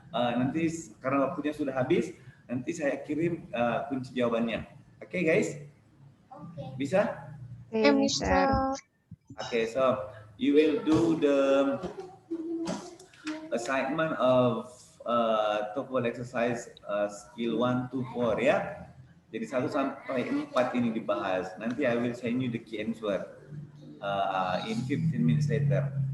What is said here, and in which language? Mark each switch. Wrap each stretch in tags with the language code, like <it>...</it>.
<id>Nanti karena waktunya sudah habis, nanti saya kirim kunci jawabannya. Oke, guys? Bisa? Ya, Mister.</id> <en>Okay, so you will do the assignment of TOEFL exercise skill 1 to 4 ya.</en> <id>Jadi 1 sampai 4 ini dibahas.</id> <en>Nanti I will send you the key answer in 15 minutes later.</en>